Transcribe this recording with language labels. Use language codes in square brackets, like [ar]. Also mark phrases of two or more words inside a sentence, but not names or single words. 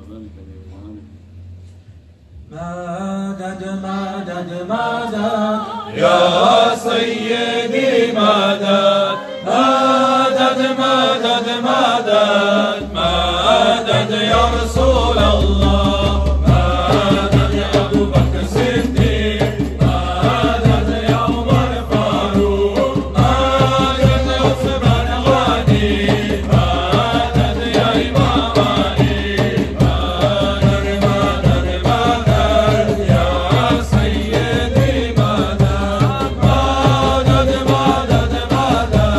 [ar] مدد مدد مدد يا سيدي مدد مدد مدد مدد مدد يا رسول الله مدد يا أبو بكر الصديق مدد يا عمر فاروق مدد يا عثمان غني مدد يا إمام علي مدد مدد مدد يا سيدي مدد مدد مدد مدد